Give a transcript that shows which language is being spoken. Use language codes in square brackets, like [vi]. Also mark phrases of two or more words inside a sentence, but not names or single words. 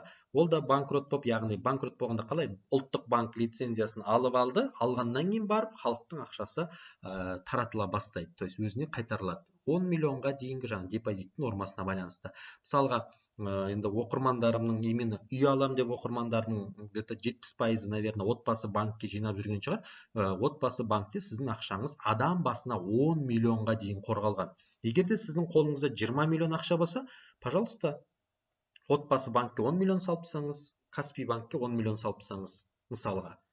[kk] Ол да банкрот болып, яғни банкрот болғанда қалай? Ұлттық банк лицензиясын алып алды, алғаннан кейін барып халықтың ақшасы таратыла бастайды, [ru] то есть [kk] өзіне қайтарылады. 10 миллионға дейінгі депозиттің нормасына байланысты. Мысалға, енді оқырмандарымның, именно үй алам деп оқырмандардың [ru] где-то 70%, наверное, [kk] отбасы банкке жинап жүрген шығар. Отбасы банкте сіздің ақшаңыз адам басына 10 миллионға дейін қорғалған. Егер де сіздің қолыңызда 20 миллион ақша болса, пожалуйста, отбасы банкке 10 миллион салыпсаңыз, Каспий банкке 10 миллион салыпсаңыз, мысалға.